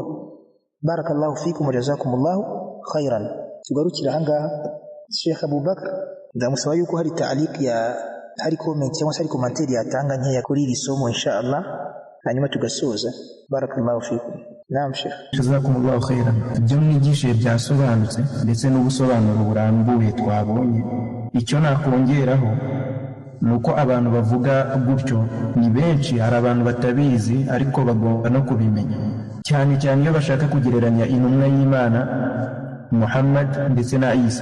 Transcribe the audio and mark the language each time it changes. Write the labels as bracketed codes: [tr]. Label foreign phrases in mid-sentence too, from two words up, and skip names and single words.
[ar] بارك الله فيكم وجزاكم الله خيرا. [rw] Tugarukira ahangaha Sheikh Abubakar ndamusaba yuko hari ta'liq hari comment cyangwa hari commentaire yatanga nkeya kuri iri somo inshallah, hanyuma tugasoza. [ar] بارك الله فيكم. نعم شيخ. جزاكم الله خيرا. [rw] Ibyo mwigishe byasobanutse ndetse n'ubusobanuro burambuye twabonye. Icyo nakongeraho nuko abantu bavuga gutyo ni benshi, hari abantu batabizi ariko bagomba no kubimenya, cyane cyane iyo bashaka kugereranya intumwa y'Imana Muhammad ndetse na Isa.